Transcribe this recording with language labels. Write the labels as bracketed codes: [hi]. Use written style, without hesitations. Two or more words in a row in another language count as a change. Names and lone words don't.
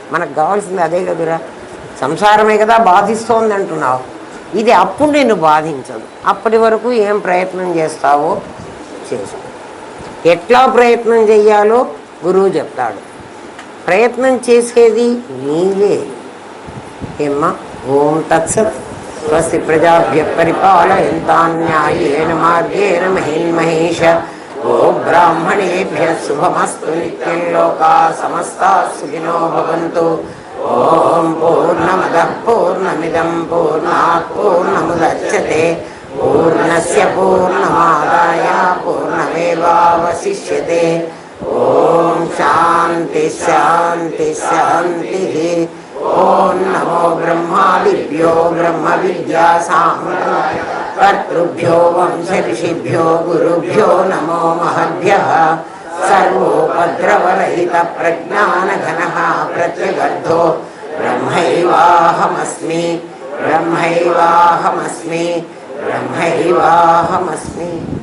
[te] మనకు కావాల్సింది అదే కదురా. సంసారమే కదా బాధిస్తోంది అంటున్నావు. ఇది అప్పుడు నిన్ను బాధించదు. అప్పటి వరకు ఏం ప్రయత్నం చేస్తావో చేసు. ఎట్లా ప్రయత్నం చెయ్యాలో గురువు చెప్తాడు. ప్రయత్నం చేసేది నీవే. ఏమ్మా? [sa] ఓం తత్సత్. స్వస్తి ప్రజాభ్య పరిపాలయంతాం న్యాయేన మార్గేణ మహిన్మహేష. ఓ బ్రాహ్మణేభ్య శుభమస్తు. నిత్యం లోకా సమస్తా సుఖినో భవంతు. ఓం పూర్ణమదః పూర్ణమిదం పూర్ణాత్ పూర్ణముదచ్యతే. పూర్ణస్య పూర్ణమాదాయ పూర్ణమేవావశిష్యతే. ఓం శాంతి శాంతి శాంతి. ఓం నమో బ్రహ్మాదిభ్యో బ్రహ్మ విద్యా సామ్రాజ్య కర్తృభ్యో వంశ గురుభ్యో నమో మహద్భ్యః సర్వోపద్రవరహిత ప్రజ్ఞానఘనః ప్రత్యగర్థో బ్రహ్మైవాహమస్మి బ్రహ్మైవాహమస్మి బ్రహ్మైవాహమస్మి.